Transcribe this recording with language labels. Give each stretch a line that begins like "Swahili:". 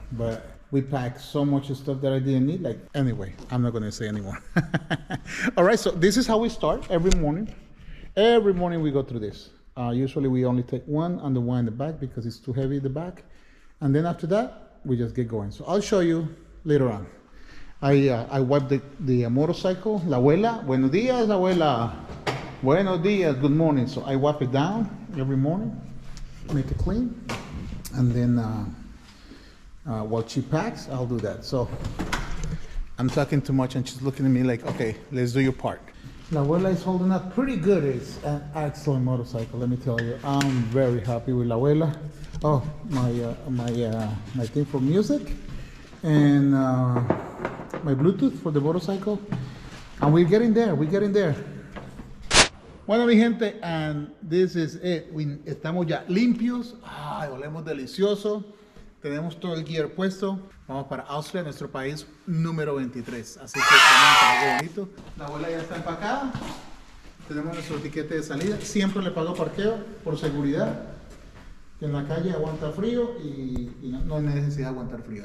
English: But we packed so much stuff that I didn't need. Like, anyway, I'm not gonna say anymore. All right, so this is how we start every morning. Every morning we go through this. Usually we only take one and the one in the back because it's too heavy in the back. And then after that, we just get going. So I'll show you later on. I wipe the motorcycle.
Spanish: La abuela, buenos días, abuela. Buenos días,
English: good morning. So I wipe it down every morning, make it clean. And then while she packs, I'll do that. So I'm talking too much and she's looking at me like, okay, let's do your part. La abuela is holding up pretty good. It's an excellent motorcycle, let me tell you. I'm very happy with la abuela. Oh, my thing for music and my Bluetooth for the motorcycle. And we're getting there.
Spanish: Bueno, mi gente,
English: and this is it.
Spanish: Estamos ya limpios. Ay, olemos delicioso. Tenemos todo el gear puesto. Vamos para Austria, nuestro país número 23. Así que tenemos algo bonito. La abuela ya está empacada. Tenemos nuestro tiquete de salida. Siempre le pago parqueo por seguridad. Que en la calle aguanta frío y no hay necesidad de aguantar frío.